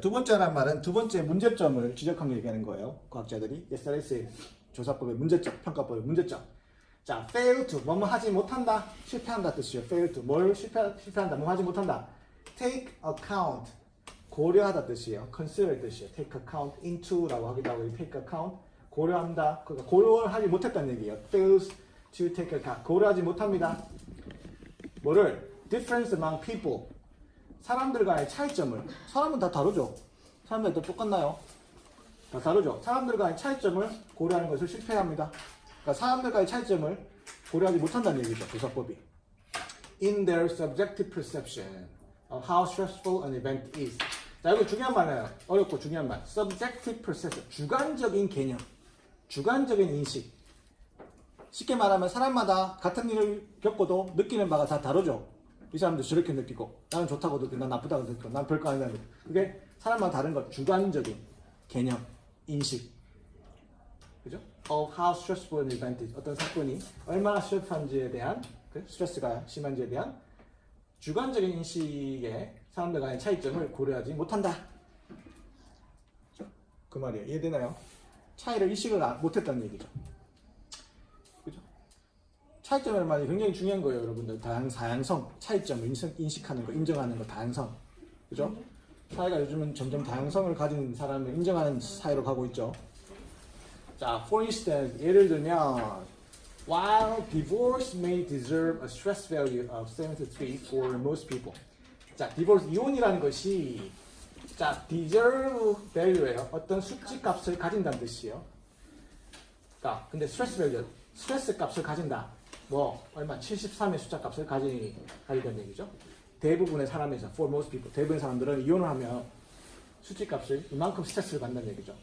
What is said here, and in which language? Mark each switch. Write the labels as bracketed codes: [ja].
[ko] 두 번째란 말은 두 번째 문제점을 지적한 게 얘기하는 거예요. 과학자들이 SRS 조사법의 문제점, 평가법의 문제점. 자, [en] fail to, [ko] 뭐뭐 하지 못한다, 실패한다 뜻이에요. fail to, 뭘 실패한다, 뭐 하지 못한다. [en] take account, [ko] 고려하다 뜻이에요. consider 뜻이에요. [en] take account into [ko] 라고 하기도 하고 [en] take account, [ko] 고려한다. 그러니까 고려를 하지 못했다는 얘기예요. [en] fails to take account, [ko] 고려하지 못합니다. 뭐를? [en] difference among people. [ko] 사람들 간의 차이점을. 사람은 다 다르죠. 사람들 다 똑같나요? 다 다르죠. 사람들 간의 차이점을 고려하는 것을 실패합니다. 그러니까 사람들 간의 차이점을 고려하지 못한다는 얘기죠. 조사법이. [en] In their subjective perception of how stressful an event is. [ko] 자, 이거 중요한 말이에요. 어렵고 중요한 말. [en] subjective perception. [ko] 주관적인 개념. 주관적인 인식. 쉽게 말하면 사람마다 같은 일을 겪어도 느끼는 바가 다 다르죠. 이 사람도 저렇게 느끼고 나는 좋다고 느끼고 난 나쁘다고 느끼고 난 별거 아니다 느끼고 그게 사람마다 다른 것 주관적인 개념, 인식 그죠? [en] of how stressful an event is [ko] 어떤 사건이 얼마나 스트레스한지에 대한 그 스트레스가 심한지에 대한 주관적인 인식에 사람들 간의 차이점을 고려하지 못한다 그 말이에요. 이해되나요? 차이를 인식을 못했다는 얘기죠. 차이점이라는 말이 굉장히 중요한 거예요, 여러분들. 다양성, 차이점을 인식하는 거, 인정하는 거, 다양성. 그죠? 사회가 요즘은 점점 다양성을 가진 사람을 인정하는 사회로 가고 있죠. 자, [en] for instance, [ko] 예를 들면, [en] while divorce may deserve a stress value of 73 for most people. [ko] 자, divorce, 이혼이라는 것이, 자, [en] deserve value [ko] 예요. 어떤 수치 값을 가진다는 뜻이에요. 자, 근데 [en] stress value, [ko] 스트레스 값을 가진다. 뭐 얼마 73의 숫자 값을 가지던 얘기죠. 대부분의 사람에서 [en] for most people [ko] 대부분의 사람들은 이혼을 하면 수치 값을 이만큼 스트레스를 받는다는 얘기죠.